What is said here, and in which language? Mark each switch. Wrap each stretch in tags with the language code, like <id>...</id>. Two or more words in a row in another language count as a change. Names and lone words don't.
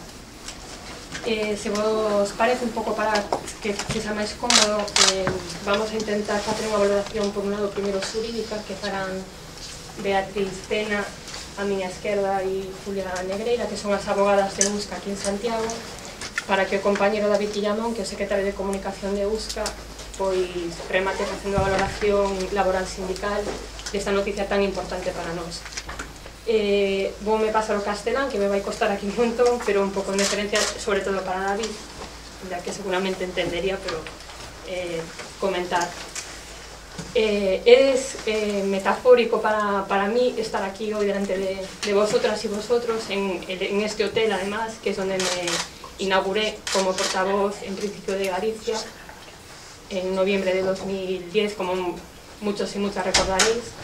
<gl>Se vos parece un pouco para que sexa máis cómodo, vamos a intentar facer unha valoración por un lado primeiro xurídica, que farán Beatriz Pena a miña esquerda e Julia Negreira, que son as abogadas de Euska aquí en Santiago, para que o compañero David Guillamón, que é o secretario de Comunicación de Euska, pois remate facendo a valoración laboral sindical desta noticia tan importante para nós. Voume pasar o castelán, que me vai costar aquí un montón, pero un pouco de referencia, sobre todo para David,</gl> <es>ya que seguramente entendería, pero comentar. Es metafórico para mí estar aquí hoy delante de vosotras y vosotros en este hotel, además, que es donde me inauguré como portavoz en principio de Galicia en noviembre de 2010, como muchos y muchas recordaréis.</es>